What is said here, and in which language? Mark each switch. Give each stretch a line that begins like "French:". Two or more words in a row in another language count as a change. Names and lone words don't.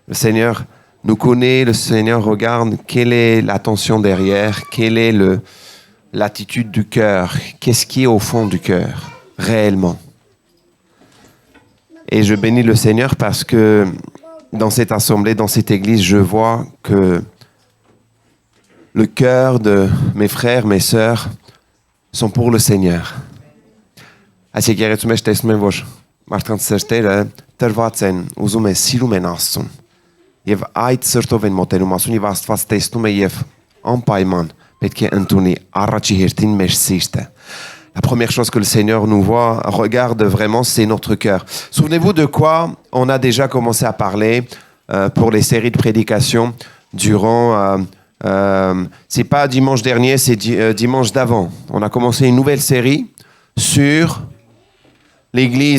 French: Le Seigneur nous connaît, le Seigneur regarde quelle est l'attention derrière, quelle est l'attitude du cœur, qu'est-ce qui est au fond du cœur, réellement. Et je bénis le Seigneur parce que dans cette assemblée, dans cette église, je vois que le cœur de mes frères, mes sœurs sont pour le Seigneur.
Armenian: Այս եկեղեցում ես տեսնում եմ, որ մարդկանց սրտերը տրված են, ուզում են, սիրում են Աստծուն։ Եվ այդ սրտով են մոտենում Աստծուն եւ Աստված տեսնում է եւ անպայման պետք է ընդունի առաջի հերթին մեր սիրտը։
French: La première chose que le Seigneur nous voit, regarde vraiment, c'est notre cœur. Souvenez-vous de quoi on a déjà commencé à parler pour les séries de prédications durant... c'est pas dimanche dernier, c'est dimanche d'avant. On a commencé une nouvelle série sur l'Église.